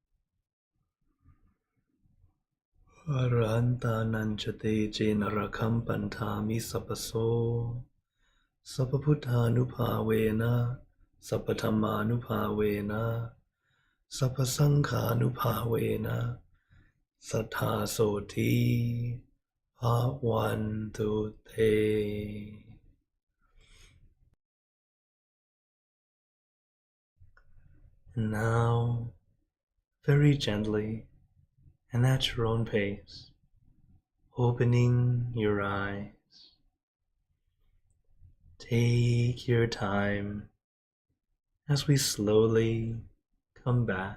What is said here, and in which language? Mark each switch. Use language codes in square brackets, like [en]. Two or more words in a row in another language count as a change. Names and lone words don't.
[pi] Arahantananchate Jenarakam Pantami Sapaso Sapaputanupavena Sapatamanupavena Sapasankhanupavena Sathasoti Bhavantu Te. [en] And now, very gently and at your own pace, opening your eyes. Take your time as we slowly come back.